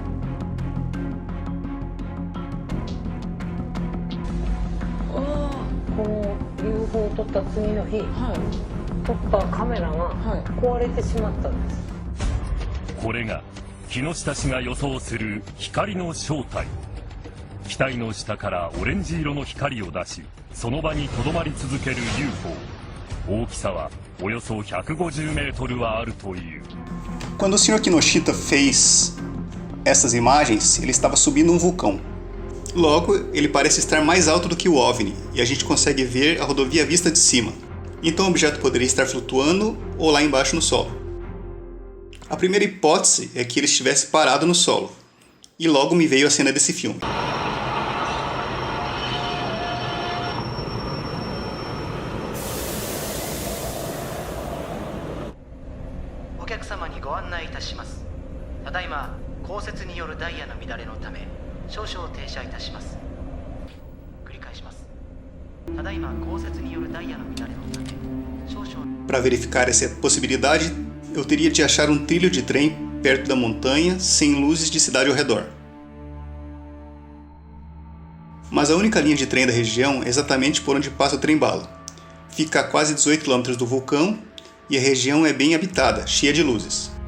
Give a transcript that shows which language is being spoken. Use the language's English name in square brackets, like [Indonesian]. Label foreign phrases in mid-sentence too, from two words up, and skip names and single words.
[Japanese] この UFO を撮った次の日、撮ったカメラが壊れてしまったんです。これが木下氏が予想する光の正体。機体の下からオレンジ色の光を出し、その場にとどまり続ける UFO。大きさはおよそ150メートルはあるという。 [Portuguese] Quando o Sr. Kinoshita fez essas imagens, ele estava subindo um vulcão. Logo, ele parece estar mais alto do que o OVNI, e a gente consegue ver a rodovia vista de cima. Então o objeto poderia estar flutuando ou lá embaixo no solo. A primeira hipótese é que ele estivesse parado no solo. E logo me veio a cena desse filme. [Japanese] お客様にご案内いたします。ただいま降雪によるダイヤの乱れのため少々停車いたします。繰り返します。ただいま降雪によるダイヤの乱れのため少々。 [Portuguese] Para verificar essa possibilidade, eu teria de achar um trilho de trem perto da montanha, sem luzes de cidade ao redor. Mas a única linha de trem da região é exatamente por onde passa o trem-bala. Fica a quase 18 km do vulcão e a região é bem habitada, cheia de luzes.